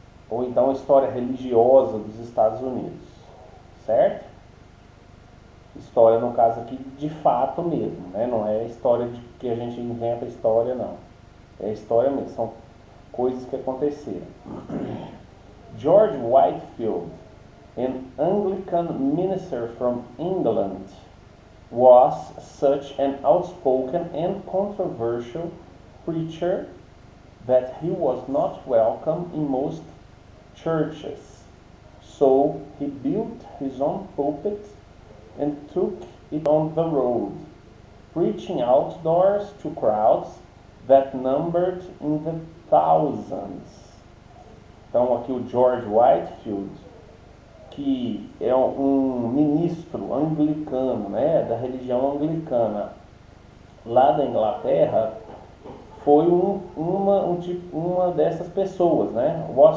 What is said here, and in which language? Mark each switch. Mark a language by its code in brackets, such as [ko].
[pt] Ou então a história religiosa dos Estados Unidos, certo? História no caso aqui de fato mesmo, né? Não é história de que a gente inventa história, não. É história mesmo, são coisas que aconteceram. [en] George Whitefield, an Anglican minister from England, was such an outspoken and controversial preacher that he was not welcome in most churches. So he built his own pulpit and took it on the road, preaching outdoors to crowds that numbered in the thousands. [pt] Então aqui o George Whitefield, que é um ministro anglicano, né, da religião anglicana lá da Inglaterra, foi uma dessas pessoas, né?